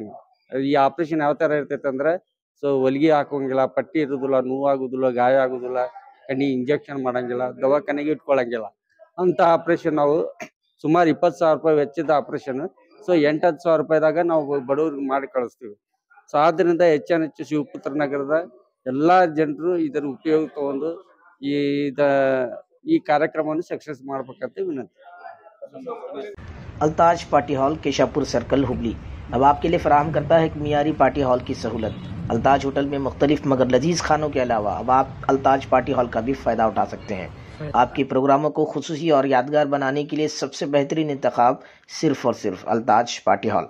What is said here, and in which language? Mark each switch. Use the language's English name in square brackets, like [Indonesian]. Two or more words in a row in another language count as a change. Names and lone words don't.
[Kannada] ಈ ಆಪರೇಷನ್ ಯಾವ ಥರ ಇರ್ತೈತೆ ಅಂದ್ರೆ ಸೊ ಹೊಲಿಗೆ ಹಾಕೋಂಗಿಲ್ಲ, ಪಟ್ಟಿ ಇರೋದಿಲ್ಲ, ನೋವಾಗೋದಿಲ್ಲ, ಗಾಯ ಆಗೋದಿಲ್ಲ, ಕಣ್ಣಿಗೆ ಇಂಜೆಕ್ಷನ್ ಮಾಡಂಗಿಲ್ಲ, ದವಾಖಾನೆಗೆ ಇಟ್ಕೊಳಂಗಿಲ್ಲ ಅಂತ ಆಪರೇಷನ್ ನಾವು ಸುಮಾರು 20,000 ರೂಪಾಯಿ ವೆಚ್ಚದ ಆಪರೇಷನ್. ಸೊ 8-10 ಸಾವಿರ ರೂಪಾಯಿದಾಗ ನಾವು ಬಡವ್ರಿಗೆ ಮಾಡಿ ಕಳಿಸ್ತೀವಿ. ಸೊ ಆದ್ದರಿಂದ ಹೆಚ್ಚು ಶಿವಪುತ್ರ ನಗರದ ಎಲ್ಲ ಜನರು ಇದರ ಉಪಯೋಗ ತಗೊಂಡು ಈ ಕಾರ್ಯಕ್ರಮವನ್ನು ಸಕ್ಸಸ್ ಮಾಡ್ಬೇಕಂತ ವಿನಂತಿ. [Urdu] الطاج پارٹی ہال، کیشاپور سرکل، ہبلی اب آپ کے لیے فراہم کرتا ہے ایک معیاری [English] party hall [Urdu] کی سہولت. الطاج ہوٹل میں مختلف مگر لذیذ کھانوں کے علاوہ اب آپ الطاج پارٹی ہال کا بھی فائدہ اٹھا سکتے ہیں. آپ کے پروگراموں کو خصوصی اور یادگار بنانے کے لیے سب سے بہترین انتخاب صرف اور صرف الطاج پارٹی ہال.